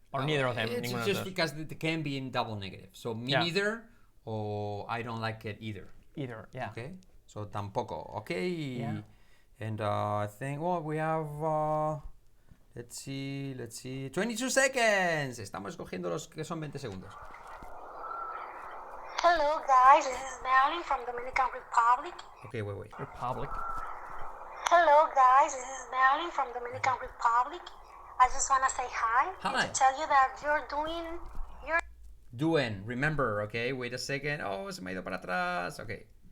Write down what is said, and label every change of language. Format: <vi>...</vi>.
<en>Or neither of them. It's</en> <es>Ninguno de</es> <en>just</en> <es>los dos.</es> <en>because it can be in double negative. So me Yeah. neither or I don't like it either. Either. Yeah. Okay. So tampoco. Okay. Yeah. And I think we have let's see 22 seconds.</en> <es>Estamos escogiendo los que son 20 segundos.</es> <en>Hello guys, this is Marilyn from Dominican Republic. Okay, wait. Republic. Hello guys, this is Marilyn from Dominican Republic. I just want to say hi. Hi. And to tell you that you're Doing. Remember, okay? Wait a second. Oh, se me ha ido para atrás. Okay.</en>